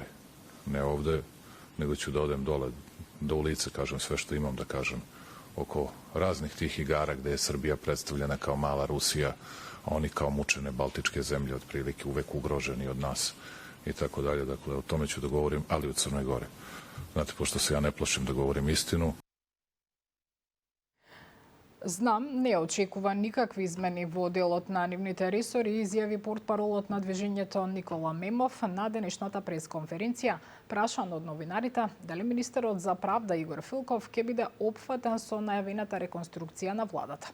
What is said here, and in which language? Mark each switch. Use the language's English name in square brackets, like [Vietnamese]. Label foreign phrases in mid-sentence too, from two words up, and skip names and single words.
[Serbian] Ne ovde, nego ću da odem dole, da u lice kažem sve što imam da kažem oko raznih tih igara gde je Srbija predstavljena kao mala Rusija, a oni kao mučene baltičke zemlje otprilike uvek ugroženi od nas i tako dalje. Dakle, o tome ću da govorim, ali u Crnoj Gori. Znate, pošto se ja ne plašim da govorim istinu. [Macedonian] Знам, не очекува никакви измени во делот на нивните ресори, изјави портпаролот на движењето Никола Мемов на денешната пресконференција, прашан од новинарите дали министерот за правда Игор Филков ќе биде опфатен со најавената реконструкција на владата.